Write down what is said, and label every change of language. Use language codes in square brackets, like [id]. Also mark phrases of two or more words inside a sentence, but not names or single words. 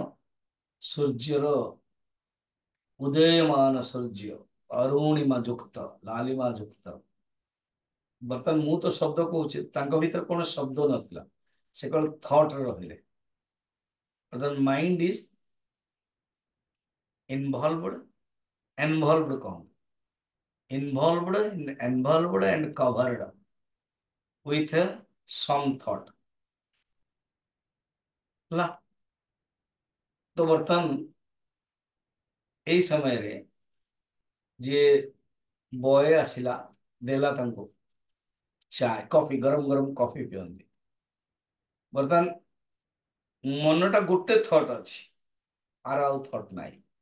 [or] ସୂର୍ଯ୍ୟର ଉଦୟମାନ ସୂର୍ଯ୍ୟ, ଅରୁଣିମା ଯୁକ୍ତ, ଲାଲିମା ଯୁକ୍ତ। ବର୍ତ୍ତମାନ ମୁଁ ତ ଶବ୍ଦ କହୁଛି, ତାଙ୍କ ଭିତରେ କୌଣସି ଶବ୍ଦ ନଥିଲା, ସେ କେବଳ ଥଟ୍ ରେ ରହିଲେ। [en] ବର୍ତ୍ତମାନ mind is involved, involved କହନ୍ତି, involved, involved and covered with some thought ହେଲା। [or] ତ ବର୍ତ୍ତମାନ ଏଇ ସମୟରେ ଯିଏ ବୟ ଆସିଲା, ଦେଲା ତାଙ୍କୁ ଚାय, କଫି, ଗରମ ଗରମ କଫି ପିଅନ୍ତି। ବର୍ତ୍ତମାନ ମନଟା ଗୋଟେ ଥଟ୍ ଅଛି, ଆର ଆଉ ଥଟ୍ ନାହିଁ।